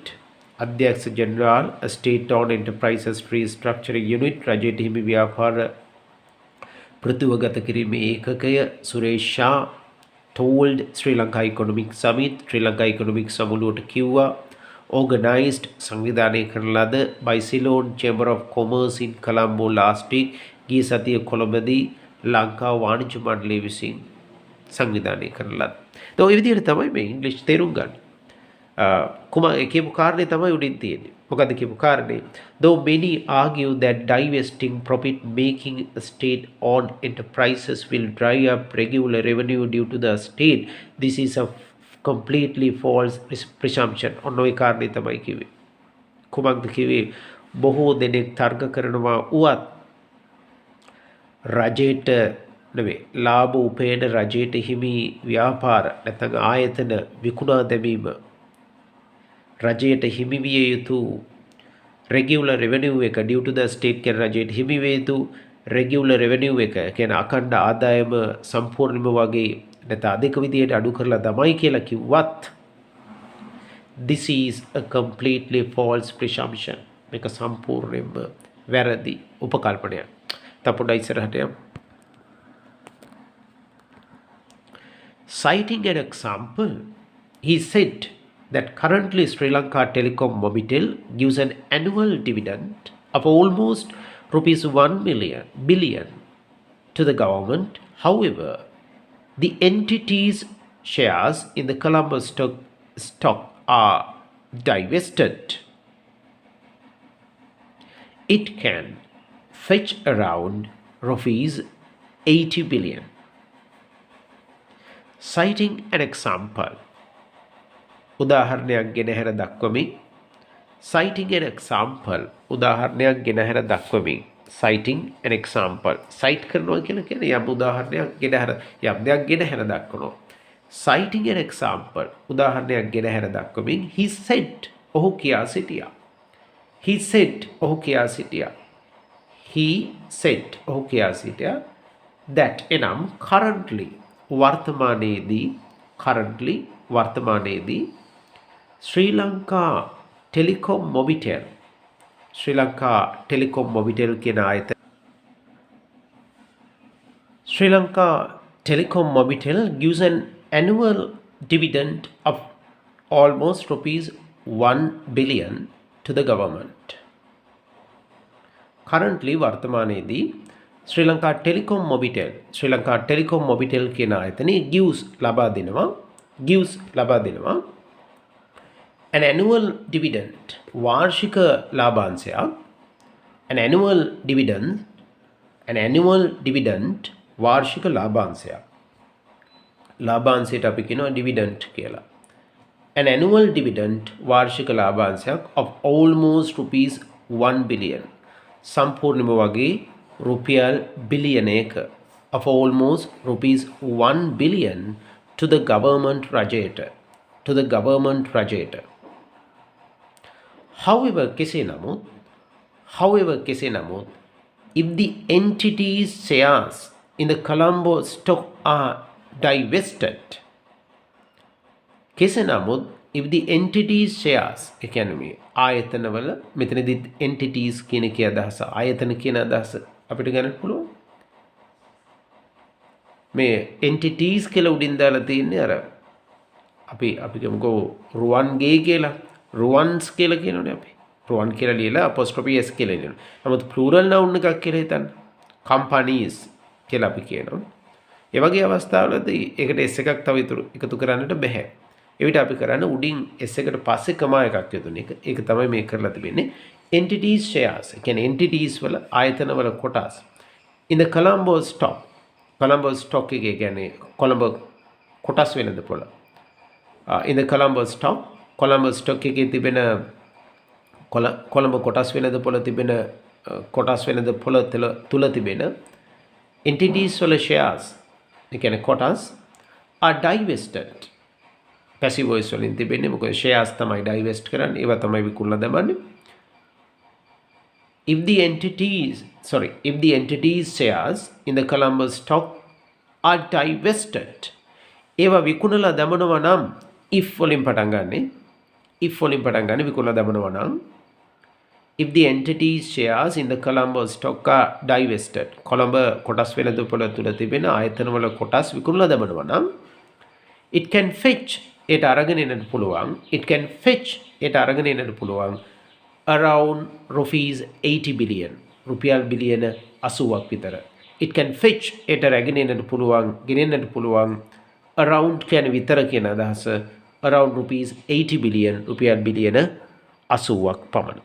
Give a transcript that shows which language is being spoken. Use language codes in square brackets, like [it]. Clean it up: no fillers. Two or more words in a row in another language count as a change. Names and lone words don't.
[si] අධ්‍යක්ෂ ජෙනරාල්, [en] State Owned Enterprises Restructuring Unit. [si] රජයට හිමි ව්‍යාපාර ප්‍රතිව්‍යුහගත කිරීමේ ඒකකය සුරේෂ් ෂා told Sri Lanka Economic Summit, ශ්‍රී ලංකා ඉකොනොමික් සමුළුවට කිව්වා organized සංවිධානය කරන ලද [en] by Ceylon Chamber of Commerce in Colombo last week [si] ගිය සතිය කොළඹදී ලංකා වාණිජ්‍ය මණ්ඩලය විසින් සංවිධානය කරන ලද. ඒ විදිහට තමයි මේ ඉංග්‍රීසි තේරුම් ගන්න. කියපු කාරණේ තමයි උඩින් තියෙන්නේ. මොකද්ද කියපු කාරණේ? [en] Though many argue that divesting profit making state owned enterprises will drive up regular revenue due to the state, this is a completely false presumption. [si] ඔන්න ඔය කාරණේ තමයි කිව්වේ. කුමක්ද කිව්වේ? බොහෝ දෙනෙක් තර්ක කරනවා උවත් රජයට නෙවෙයි ලාභ උපයන රජයට හිමි ව්‍යාපාර නැත්නම් ආයතන විකුණා දැමීම රජයට හිමි විය යුතු [en] regular revenue [si] එක [en] due to the state [si] කියන රජයට හිමි විය යුතු [en] regular revenue [si] එක කියන අඛණ්ඩ ආදායම සම්පූර්ණයෙන්ම වගේ නැත්නම් අධික විදියට අඩු කරලා තමයි කියලා කිව්වත් [en] this is a completely false presumption. [si] මේක සම්පූර්ණයෙන්ම වැරදි උපකල්පනයක්. තපොඩ ඉස්සරහට යමු. [en] Citing an example, he said that currently Sri Lanka Telecom Mobitel gives an annual dividend of almost rupees 1 billion to the government. However, the entity's shares in the Colombo stock are divested. It can fetch around rupees 80 billion. Citing an example, [si] උදාහරණයක් ගෙන හැර දක්වමින් [en] citing an example [si] උදාහරණයක් ගෙන හැර දක්වමින් [en] citing an example cite [si] කරනවා කියලා කියන්නේ යම් උදාහරණයක් ගෙන හැර යම් දෙයක් ගෙන හැර දක්වනවා. [en] citing an example [si] උදාහරණයක් ගෙන හැර දක්වමින් [en] he said [si] ඔහු කියා සිටියා. [en] he said [si] ඔහු කියා සිටියා. [en] he said [si] ඔහු කියා සිටියා [en] that එනම් currently [si] වර්තමානයේදී ශ්‍රී ලංකා ටෙලිකොම් මොබිටෙල් කියන ආයතන [en] Sri Lanka Telecom Mobitel gives an annual dividend of almost rupees 1 billion to the government. [si] Currently වර්තමානයේදී ශ්‍රී ලංකා ටෙලිකොම් මොබිටෙල් කියන ආයතනයේ gives ලබා දෙනවා [en] an annual dividend [si] වාර්ෂික ලාභාංශයක් [en] an annual dividend [si] වාර්ෂික ලාභාංශයට අපි කියනවා dividend කියලා. [en] an annual dividend [si] වාර්ෂික ලාභාංශයක් [en] of almost rupees 1 billion [si] සම්පූර්ණම වගේ රුපියල් බිලියනයක [en] of almost rupees 1 billion to the government රජයට. However, [si] කෙසේ නමුත් [en] if the entity's shares in the Colombo stock are divested, [si] කෙසේ නමුත් [en] if the entity's shares [si] ඒ කියන්නේ ආයතනවල මෙතනදී entities කියන කී අදහස ආයතන කියන අදහස අපිට ගන්න පුළුවන්. මේ entities කියලා උඩින් දාලා තියෙන්නේ අර අපි කියමුකෝ රුවන්ගේ කියලා රුවන්ස් කියලා කියනෝනේ අපි. රුවන් කියලා ලියලා [en] apostrophe s [si] කියලා ලියනවා. නමුත් [en] plural noun [si] එකක් කියලා හිතන්න. companies කියලා අපි කියනවා. ඒ වගේ අවස්ථාවලදී ඒකට s එකක් තව එකතු කරන්නට බෑ. ඒ විදිහට අපි කරන්නේ උඩින් s එකට පස්සේ කමා එකක් යොදන එක. ඒක තමයි මේ කරලා තිබෙන්නේ. [en] entities shares. [si] ඒ කියන්නේ entities වල ආයතන වල කොටස්. [en] in the Colombo stock [si] එකේ කියන්නේ කොළඹ කොටස් වෙනද පොළ. [en] in the Colombo stock [si] එකේ තිබෙන කොළඹ කොටස් වෙනද පොළ තිබෙන කොටස් වෙනද පොළ තුල තිබෙන entities වල shares ඒ කියන්නේ කොටස් [en] are divested. passive voice [si] වලින් තිබෙන්නේ මොකද shares තමයි divest කරන්නේ ඒවා තමයි විකුණලා දමන්නේ. [en] if the entities shares in the Colombo stock are divested [si] ඒවා විකුණලා දමනවා නම් [en] if වලින් [si] පටන් ගන්න විකුණලා දමනවා නම් [en] if the entities shares in the Colombo stock are divested [si] කොළඹ කොටස් වෙනද පොළ තුල තිබෙන ආයතන වල කොටස් විකුණලා දමනවා නම් [en] it can fetch it [si] අරගෙන එන්න පුළුවන් [en] it can fetch [si] ඒට අරගෙන එන්නට පුළුවන් [en] around rupees 80 billion [si] රුපියල් බිලියන 80ක් විතර. [en] it can fetch [si] ඒට රැගෙන එන්නට පුළුවන් ගෙනෙන්නට පුළුවන් around කියන්නේ විතර කියන අදහස [en] around rupees 80 billion [si] රුපියල් බිලියන 80ක් පමණ.